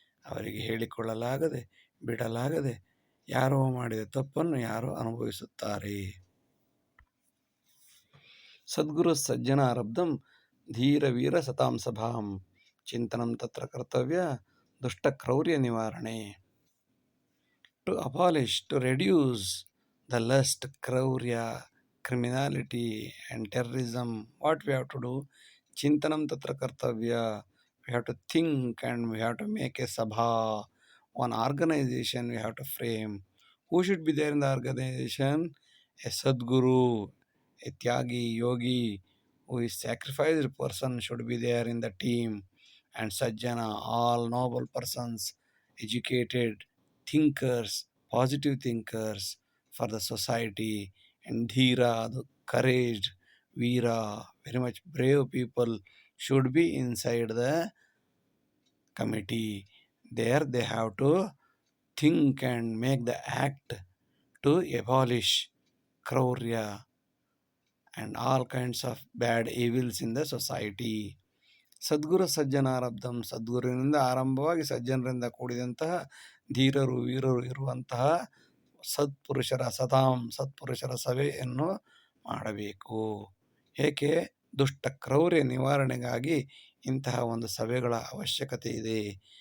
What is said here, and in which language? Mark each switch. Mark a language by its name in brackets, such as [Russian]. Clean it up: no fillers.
[Kannada] ಅವರಿಗೆ ಹೇಳಿಕೊಳ್ಳಲಾಗದೆ ಬಿಡಲಾಗದೆ ಯಾರೋ ಮಾಡಿದ ತಪ್ಪನ್ನು ಯಾರೋ ಅನುಭವಿಸುತ್ತಾರೆ. [Sanskrit] ಸದ್ಗುರು ಸಜ್ಜನಾರಬ್ಧಂ ಧೀರ ವೀರ ಸತಾಂ ಸಭಾಂ ಚಿಂತನಂ ತತ್ರ ಕರ್ತವ್ಯ ದುಷ್ಟಕ್ರೌರ್ಯ ನಿವಾರಣೆ. [English] To abolish, to reduce the lust, ಕ್ರೌರ್ಯ, criminality and terrorism, what we have to do? [Sanskrit] Chintanam tatra kartavya. [English] We have to think and we have to make a sabha, one organization we have to frame. Who should be there in the organization? A Sadguru, a Tyagi, Yogi, who is sacrificed person should be there in the team. And Sajjana, all noble persons, educated thinkers, positive thinkers for the society. And Dhira, the courage, Veera, very much brave people should be inside the committee. There they have to think and make the act to abolish Kraurya and all kinds of bad evils in the society. [Sanskrit] ಸದ್ಗುರು ಸಜ್ಜನಾರಬ್ಧಂ, [Kannada] ಸದ್ಗುರುವಿನಿಂದ ಆರಂಭವಾಗಿ ಸಜ್ಜನರಿಂದ ಕೂಡಿದಂತಹ ಧೀರರು ವೀರರು ಇರುವಂತಹ ಸತ್ಪುರುಷರ ಸಭೆಯನ್ನು ಮಾಡಬೇಕು. ಏಕೆ? ದುಷ್ಟ ಕ್ರೌರ್ಯ ನಿವಾರಣೆಗಾಗಿ ಇಂತಹ ಒಂದು ಸಭೆಗಳ ಅವಶ್ಯಕತೆ ಇದೆ.